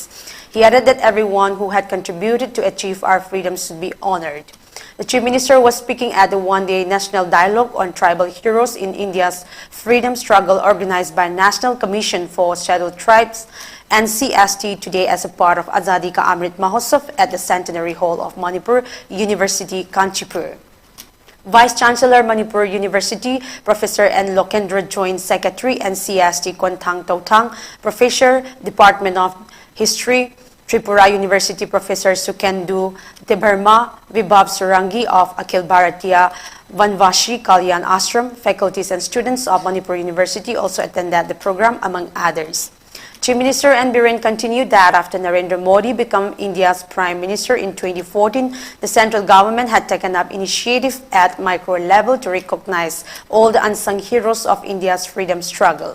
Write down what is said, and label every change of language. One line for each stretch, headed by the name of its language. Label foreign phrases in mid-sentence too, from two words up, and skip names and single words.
English: He added that everyone who had contributed to achieve our freedom should be honored. The Chief Minister was speaking at the one-day National Dialogue on Tribal Heroes in India's freedom struggle organized by National Commission for Scheduled Tribes NCST today as a part of Azadi Ka Amrit Mahotsav at the Centenary Hall of Manipur University, Kanchipur. Vice-Chancellor Manipur University, Professor N. Lokendra joined Secretary NCST Kontang Tautang, Professor, Department of History, Tripura University Professor Sukendu Tebharma, Vibhav Surangi of Akhil Bharatiya Vanvashi Kalyan Ashram, faculties and students of Manipur University also attended the program, among others. Chief Minister N. Biren continued that after Narendra Modi became India's Prime Minister in 2014, the central government had taken up initiative at micro level to recognize all the unsung heroes of India's freedom struggle.